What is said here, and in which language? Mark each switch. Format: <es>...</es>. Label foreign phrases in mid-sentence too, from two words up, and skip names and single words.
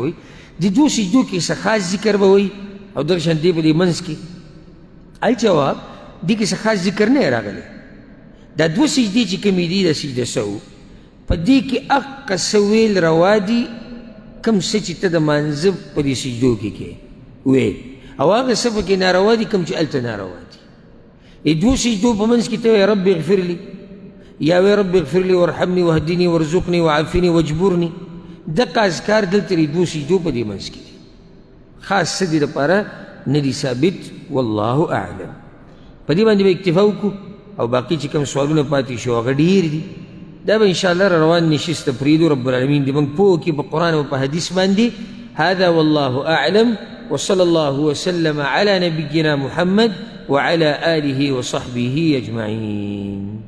<ps>وایي د دوه سجدو کې څه خاص ذکر به وایي او دغه شان دی په دې منځ کې الجواب دې کې څه خاص ذکر نه راغلی دا دوه سجدې چې کومې دي د سجده سهو په دې کې هغه څه ویل روا دي کوم څه چې ته د مانځه په دې سجدو کې کې ویل او هغه څه پکې ناروا دي کوم چې هلته ناروا دي دوه سجدو په منځ کې ته وایې</ps> <ar>رب اغفر لي</ar> <ps>یا وایې</ps> <ar>رب اغفر لي وارحمني واهدني وارزقني وعافني واجبرني</ar> <ps>دغه اذکار دلته د دوه سجدو په دې منځ کې دي خاص څه دي دپاره نه دي ثابت</ps> <ar>والله اعلم</ar> <ps>په دې باندې به اکتفا وکړو او باقي چې کوم سوالونه پاتې شو هغه ډېر دي دا به انشاءالله روان نشسته پرېږدو</ps> <ar>رب العالمین</ar> <ps>دې موږ پوه کړي په قرآن او په حدیث باندې</ps> <ar>هذا والله اعلم وصلى الله وسلم على نبينا محمد وعلى آله وصحبه أجمعين.</ar>